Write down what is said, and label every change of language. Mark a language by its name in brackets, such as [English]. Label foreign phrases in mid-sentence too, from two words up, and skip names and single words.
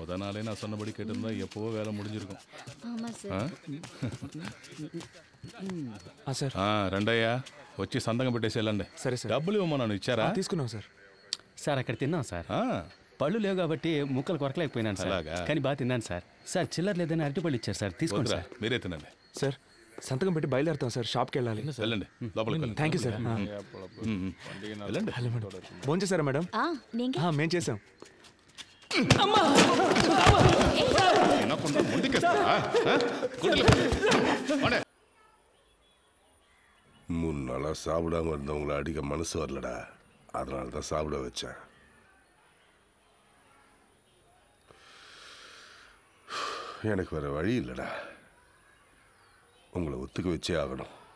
[Tamil] நாளே நான் சொன்னபடி கேட்டிருந்தா எப்போவோ வேலை முடிஞ்சிருக்கும். ஆமாம் [Telugu] సార్ రండయ్యా వచ్చి సంతకం పెట్టేసి వెళ్ళండి. సరే సార్. డబ్బులు ఇవ్వమన్నాను, ఇచ్చారా? తీసుకున్నాం సార్. సార్ అక్కడ తిన్నాం సార్. పళ్ళు లేవు కాబట్టి ముక్కలు కొరకలేకపోయినాను సార్. కానీ బాగా తిన్నాను సార్. సార్ చిల్లర లేదని అరటిపళ్ళు ఇచ్చారు సార్, తీసుకోండి సార్. మీరే తినండి సార్. సంతకం పెట్టి బయలుదేరుతాం సార్, షాప్కి వెళ్ళాలి. వెళ్ళండి, లోపలికి వెళ్ళండి. [English] thank you [Telugu] సార్. వెళ్ళండి. [English] hello madam, [Telugu] భోజనం చేశారా మేడం? మేము చేసాం. [Tamil] மூணு நாளாக சாப்பிடாம இருந்தவங்களை அடிக்க மனசு வரலடா, அதனால தான் சாப்பிட வச்சேன். எனக்கு வேற வழி இல்லைடா, உங்களை ஒத்துக்க வச்சே ஆகணும்.